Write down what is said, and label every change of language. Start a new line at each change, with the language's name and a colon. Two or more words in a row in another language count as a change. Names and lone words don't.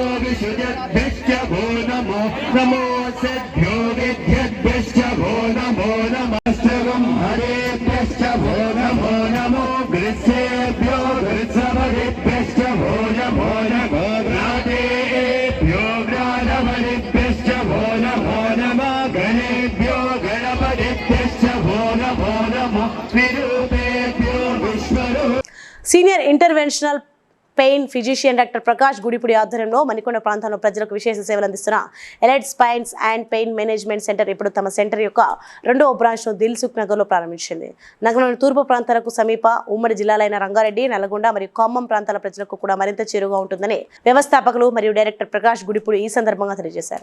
Sanskrit: विसुजद्भ्यश्च भो नमो नमो सद्भ्यो विद्यद्भ्यश्च भो नमो नमः सर्वं हरेभ्यश्च भो नमो नमो गृत्सेभ्यो गृत्सवरिभ्यश्च भो नमो नमो ग्रादेभ्यो ग्रादवरिभ्यश्च भो नमो नमः गणेभ्यो गणपतिभ्यश्च भो नमो नमो विरूपेभ्यो विश्वरूप.
English: Senior Interventional Pain Physician
Telugu: డాక్టర్ ప్రకాష్ గుడిపుడి ఆధ్వర్యంలో మణికొండ ప్రాంతంలో ప్రజలకు విశేష సేవలు అందిస్తున్న ఎలైట్ స్పైన్స్ అండ్ పెయిన్ మేనేజ్మెంట్ సెంటర్ ఇప్పుడు తమ సెంటర్ యొక్క 2వ బ్రాంచ్ను దిల్సుఖ్ నగర్లో ప్రారంభించింది. నగరంలోని తూర్పు ప్రాంతాలకు సమీప ఉమ్మడి జిల్లాలైన రంగారెడ్డి, నల్గొండ మరియు ఖమ్మం ప్రాంతాల ప్రజలకు కూడా మరింత చేరువగా ఉంటుందని వ్యవస్థాపకులు మరియు డైరెక్టర్ ప్రకాష్ గుడిపుడి ఈ సందర్భంగా తెలియజేశారు.